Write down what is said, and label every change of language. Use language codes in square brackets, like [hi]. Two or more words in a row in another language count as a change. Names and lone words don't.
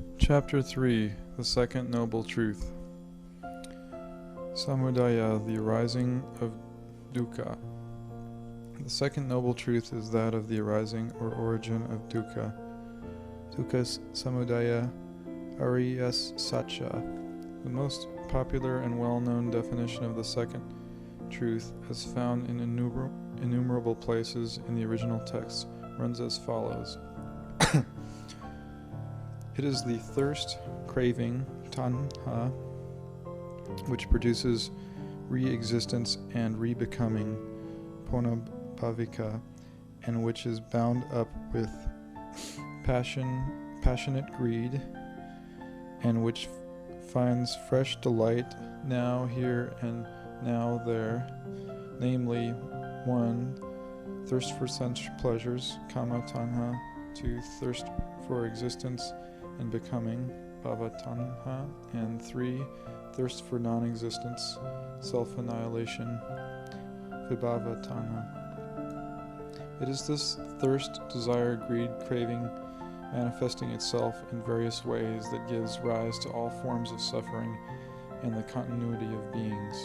[en] Chapter 3, The Second Noble Truth. Samudaya, the arising of dukkha. The second noble truth is that of the arising or origin of dukkha. [pi] Dukkha samudaya ariyas satcha. [en] The most popular and well-known definition of the second truth, as found in innumerable places in the original text, runs as follows. It is the thirst, craving, tanha, which produces re-existence and re-becoming, punnobhasa, and which is bound up with passionate greed, and which finds fresh delight now here and now there, namely 1. Thirst for sense pleasures, [pi] kama tanha; 2. [en] Thirst for existence and becoming, [pi] bhava tanha; [en] and 3. Thirst for non-existence, self-annihilation, [pi] vibhava tanha. [en] It is this thirst, desire, greed, craving, manifesting itself in various ways that gives rise to all forms of suffering and the continuity of beings.